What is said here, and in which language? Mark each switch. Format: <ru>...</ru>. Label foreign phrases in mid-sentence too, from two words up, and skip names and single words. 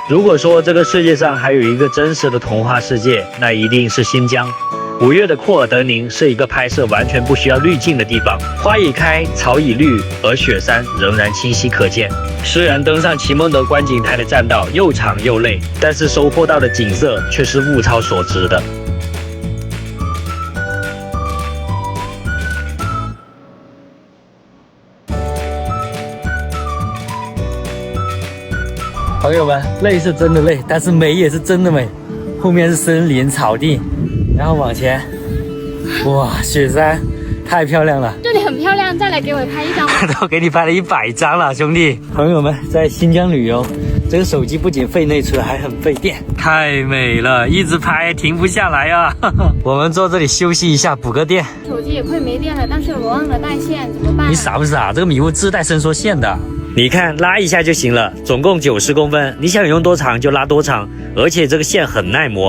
<zh>如果說這個世界上還有一個真實的童話世界，那一定是新疆。5月的庫爾德寧是一個拍攝完全不需要濾鏡的地方，花已開，草已綠，而雪山仍然清晰可見。雖然登上奇夢德觀景台的棧道又長又累，但是收穫到的景色卻是物超所值的。朋友們，累是真的累，但是美也是真的美。後面是森林草地，然後往前，哇，雪山太漂亮了。這裡很漂亮，再來給我拍一張。都給你拍了100張了，兄弟。朋友們，在新疆旅遊，這個手機不僅費內存，還很費電，太美了，一直拍停不下來啊。我們坐這裡休息一下，補個電。手機也快沒電了，但是我忘了帶線，怎麼辦？你傻不傻？這個米物自帶伸縮線的。你看，拉一下就行了，總共90公分，你想用多長就拉多長，而且這個線很耐磨。</zh>